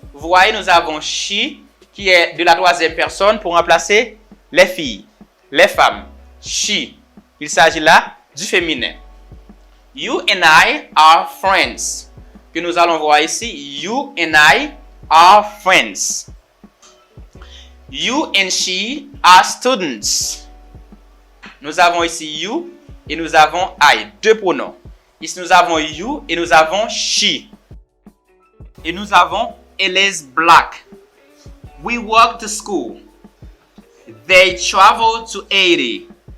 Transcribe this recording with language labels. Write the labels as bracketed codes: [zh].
[fr] Vous voyez, nous avons she qui est de la troisième personne pour remplacer les filles, les femmes. She. Il s'agit là du féminin. [en] You and I are friends. [fr] Que nous allons voir ici. [en] You and I are friends. You and she are students. [fr] Nous avons ici you et nous avons I. Deux pronoms. Ici nous avons you et nous avons she. Et nous avons Elle [en] is black. We walk to school. They travel to 80.